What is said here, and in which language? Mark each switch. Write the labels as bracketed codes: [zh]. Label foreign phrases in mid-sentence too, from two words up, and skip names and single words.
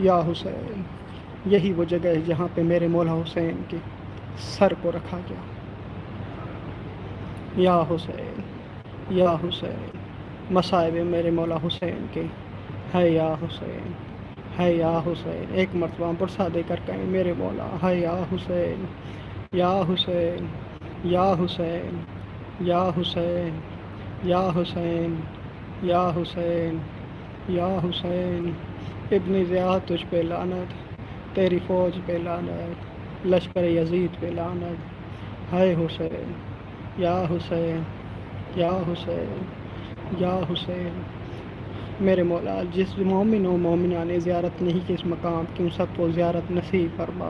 [ur] یا حسین، یہی وہ جگہ ہے جہاں پہ میرے مولا حسین کے سر کو رکھا گیا۔ یا حسین، یا حسین، مصائب میرے مولا حسین کے، ہے یا حسین، ہے یا حسین۔ ایک مرتبہ برسا دے کر کہیں میرے مولا، ہے یا حسین، یا حسین، یا حسین، یا حسین، یا حسین، یا حسین، یا حسین۔ ابن زیاد تجھ پہ لعنت، تیری فوج پہ لعنت، لشکر یزید پہ لعنت، ہے حسین، یا حسین، یا حسین، یا حسین۔ میرے مولا جس مومن و مومنہ نے زیارت نہیں کی اس مقام کی، ان سب کو زیارت نصیب فرما۔